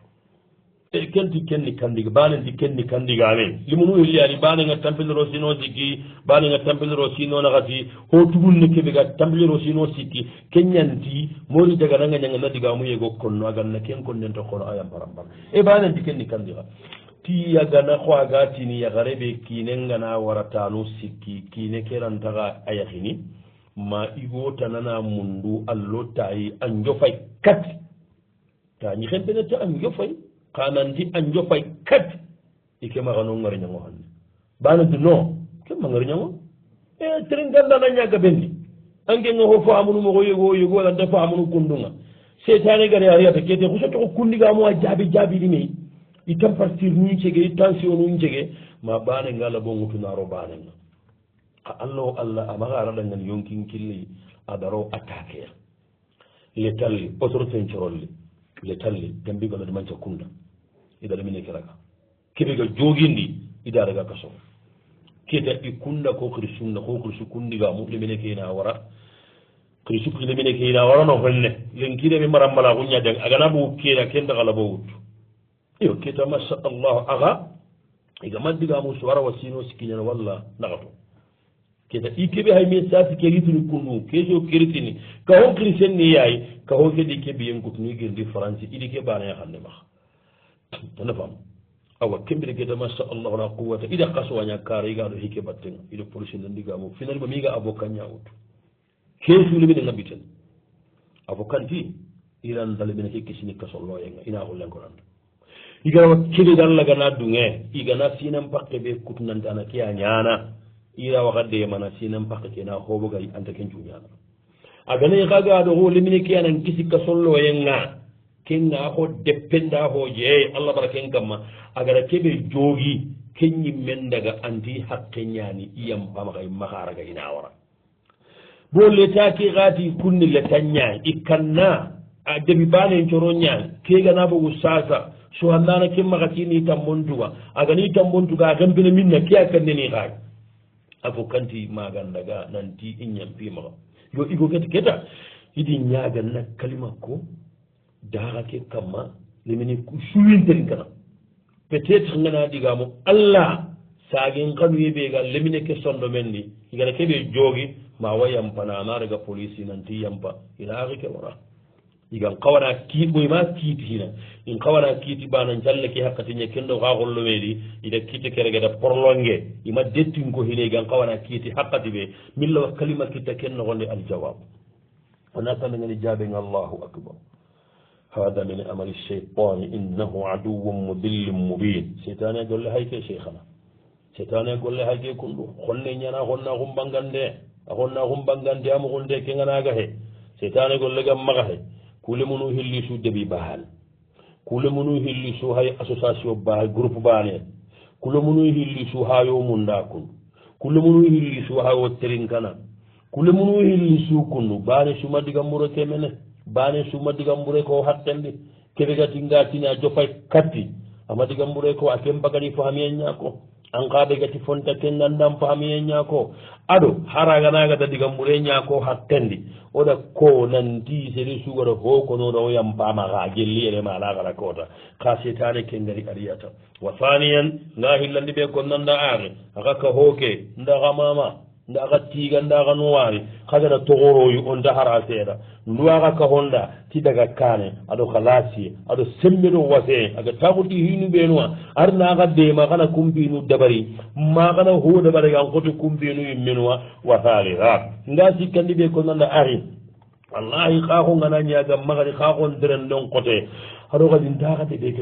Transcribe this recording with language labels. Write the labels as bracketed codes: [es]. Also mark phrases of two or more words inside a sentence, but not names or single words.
[snk] kenti kenni kandiga banenti kenni kandigame limunu hilliyani banenga tampiliro sino sikki banenga tampiliro sino nakati ho tugunne keɓe ga tampiliro sino sikki keñanti modi jagananga ñangana digamu yego konno aganna ken konnen toqono ayam parambar e banenti kenni kandiga ti yagana ko aga tini yagareɓe kinengana waratanu sikki kine kerantaga a yahini ma igo tanana mundu allo tayi an jofay kat tañi xempenete an jofay kananti an jofay kat ike maxano ngari ñango xanne bananti non ke ma ngari ñango e tren gandana ñaga bendi angenga xo famunumoxo yego yego alanta famunu kundunga setane gare ariyata kete xusotoxo kundigamo a jaɓi me i temperature nun cege i tension nun cege ma banenga la bo ŋutunaro banenga a allah o allah amaxa araɗangan yonkin killi a daro attaqueya le talli autorité corolli le talli gambigona demanca kunda ida ɗamine kiraga keɓega jogindi ida daga kaso keta i kunda ko kiri sunna ko kirisu kundigamu lemine ke ina wara kirisu lemine ke ina wara no honne lenkiremi marambala kuñade agana bo keda kendagala bo wuttu iyo keta [ar] ما شاء الله [snk] aga iga maddigamu so wara wa sino sikkiñana walla nagato keta i keɓe hay min sasi keritini kundu keso keritini ka ho christian ni yayi ka ho keɗi keɓe yenkutuni girdi france iɗi ke banaya xanne maxa tana fam awa kembire keta [ar] ما شاء الله لا قوة [snk] ida kasowaña kara igaɗo hike battenga iɗo police nandigamu finalima miga avocat ñawutu kesulemine ngabiten avocat ti iran dalemine hikke sini kasolloyenga ina hollenkonanda igana keɗe dallagana dunge igana sinan pakke ɓe kutunante ana ke a ñana ira wakadde mana sinan pakke kena hoɓogay anta ken cuñana agana kagaɗo ho lemine ke anan kisi kasolloyenga kenga ho deppenda ho jeey allah bara ken kamma agara keɓe joogi keñimmen daga anti hakke ñani iyam pamakay maharaga ina wara bo letaki gati kunni leta ñaay ikkanna a debi banen coro ñaay kegana bogu sasa so andana ke makatini tambontuga agani tambontuga a gempene minna ke a kanneni xaay a fo kanti magandaga nanti i ñampimaxa yo igo keti keta idi ñaganna kalima ko daxa ke kamma lemini suwinterin kana [fr] peut être [snk] ngana digamo allah sagin kanuye ɓega lemine ke sondo men ni igana keɓe joogi ma wa yampana ana daga police nanti yampa ina axi ke wara igan kawana kiit ɓoyma kiiti hina in kawana kiiti bana jalle ke hakkatiñe kendo xa xollomeɗi ida kiite keregeda porlonge ima dettin ko hine igan kawana kiiti hakkati ɓe min lawa kalima kitta ken noxonde aljawab ona tanangani jaɓeng [ar] الله أكبر هذا من عمل الشيطان إنه عدو مضل مبين [snk] seytane golle hayke cheikhana seytane golle hayke kunɗu honne ñana honna xumbangande a honna xumbangande amoxunde ke nganaga he seytane golle gam maxa he kule munu hilli su debi bahal kule munu hilli su hay association bahal groupe bane kule munu hilli su hayo munda kun kulle munu hilli su ha wotterin kana kulle munu hilli su kunnu bane suma digambure kemene bane suma digambure ko hattendi kebe gati ngatini a jopay katti ama digambure ko a kembagani fahamiyen ñako an kaɓe gati fonta kennandam fahamiyen ñako aɗo haraganagata digambure ñako hattendi oɗa ko nanti seri sugara hokonoɗa o yam pamaga jelli ene malagara kota ka setane kengari ariyata wa faniyan nga hillandi ɓe ko nanda are aka ka hooke ndaga mama ndaga tiga ndaga nuwari kagana togoroyu on dahara seeɗa nduwaga ka honda ti daga kane aɗo halasi aɗo semmeɗo wase aga takuti hinu ɓenuwa arnaga dema kana kumbinu dabari ma kana ho dabari gan koto kumbinu yimmenuwa wa halira nga sikkandi ɓe ko nanda ari wallahi kako ngana ñaga magadi kakon deren ɗon kote aɗo kadi ndakade ɓe ke